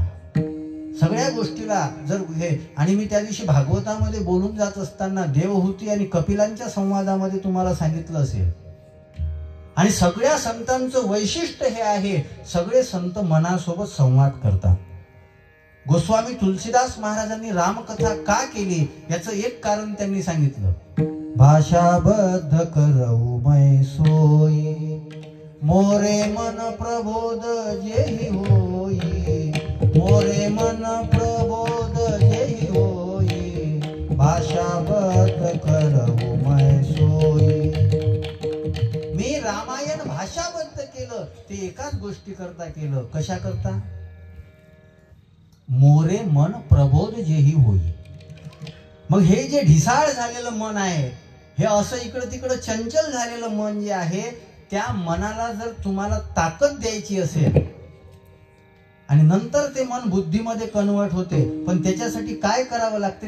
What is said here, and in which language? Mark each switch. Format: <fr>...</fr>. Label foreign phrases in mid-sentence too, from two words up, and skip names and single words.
<mr>सगळ्या गोष्टीला जर हे, आणि मी त्या दिवशी भागवतामध्ये बोलून जात असताना देवहूती आणि कपिलांच्या संवादामध्ये तुम्हाला सांगितलं असेल. आणि सगळ्या संतांचं वैशिष्ट्य हे आहे, सगळे संत मनासोबत संवाद करतात. गोस्वामी तुलसीदास महाराजांनी रामकथा का केली याचं एक कारण त्यांनी सांगितलं.</mr> <awa>भाषाबद्ध करऊ मै सोयी, मोरे मन प्रबोध जेहि होई, मोरे मन प्रबोध जेहि होई, भाषाबद्ध करऊ मै सोयी.</awa> <mr>मी रामायण भाषाबद्ध केलं ते एकाच गोष्टी करता केलं. कशा करता?</mr> <awa>मोरे मन प्रबोध जेहि होई.</awa> <mr>मग हे जे ढिसाळ झालेलं मन आहे, हे असं इकडं तिकडं चंचल झालेलं मन जे आहे, त्या मनाला जर तुम्हाला ताकद द्यायची असेल आणि नंतर ते मन बुद्धीमध्ये कन्वर्ट होते, पण त्याच्यासाठी काय करावं लागते?</mr>